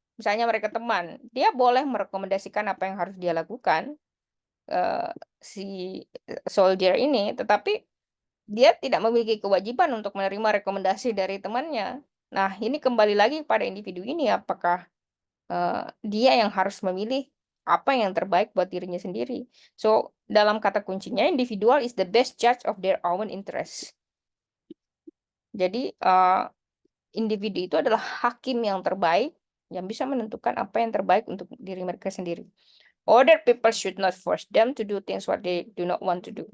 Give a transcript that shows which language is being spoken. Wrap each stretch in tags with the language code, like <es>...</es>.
<id>Misalnya mereka teman, dia boleh merekomendasikan apa yang harus dia lakukan eh, si soldier ini, tetapi dia tidak memiliki kewajiban untuk menerima rekomendasi dari temannya. Nah, ini kembali lagi pada individu ini, apakah dia yang harus memilih apa yang terbaik buat dirinya sendiri.</id> <en>So,</en> <id>dalam kata kuncinya,</id> <en>individual is the best judge of their own interest.</en> <id>Jadi, individu itu adalah hakim yang terbaik yang bisa menentukan apa yang terbaik untuk diri mereka sendiri.</id> <en>Other people should not force them to do things what they do not want to do.</en>